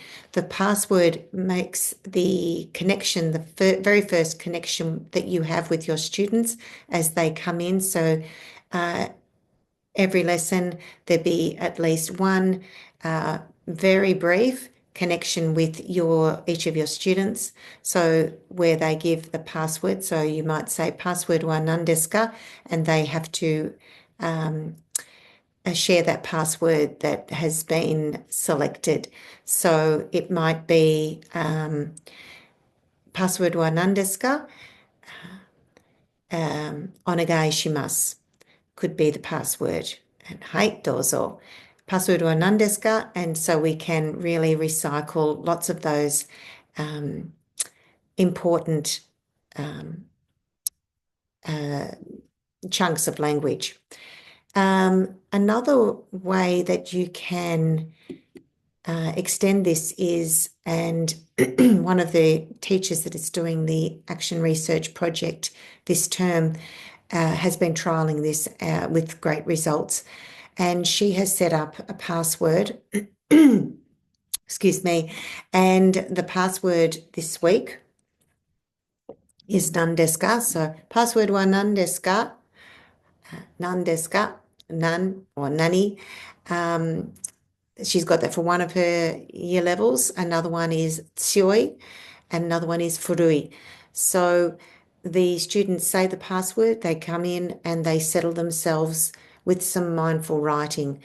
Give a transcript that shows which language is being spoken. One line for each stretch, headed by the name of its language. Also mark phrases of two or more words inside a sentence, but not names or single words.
English: The password makes the connection, the very first connection that you have with your students as they come in. So every lesson, there be at least one very brief connection with each of your students. So where they give the password, so you might say password
Japanese: は何ですか,
English: and they have to share that password that has been selected. So it might be password
Japanese: は何ですか? お願いします
English: could be the password.
Japanese: And はい、どうぞ。パスワードは何ですか?
English: And so we can really recycle lots of those important chunks of language. Another way that you can extend this is, and one of the teachers that is doing the action research project this term has been trialing this with great results. And she has set up a password, excuse me, and the password this week is
Japanese: 何ですか. So パスワードは何ですか? 何ですか？ 何 or 何.
English: She's got that for one of her year levels. Another one is tsioi, and another one is furui. So the students say the password, they come in and they settle themselves with some mindful writing.